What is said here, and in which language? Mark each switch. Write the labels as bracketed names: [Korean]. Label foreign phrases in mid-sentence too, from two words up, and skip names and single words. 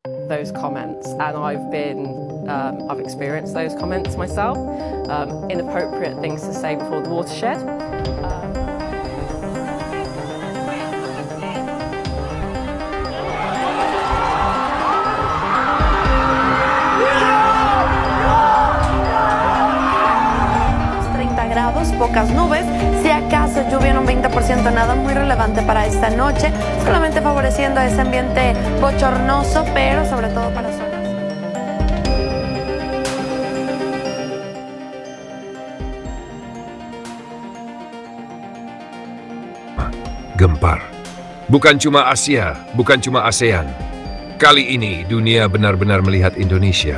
[English] those comments, and I've experienced those comments myself. Inappropriate things to say before the watershed. [Spanish] Grados, pocas nubes, si acaso lluvia en un 20%, nada muy relevante para esta noche, solamente favoreciendo ese ambiente bochornoso, pero sobre todo para zonas. [Indonesian] Gempar. Bukan cuma Asia, bukan cuma ASEAN. Kali ini dunia benar-benar melihat Indonesia.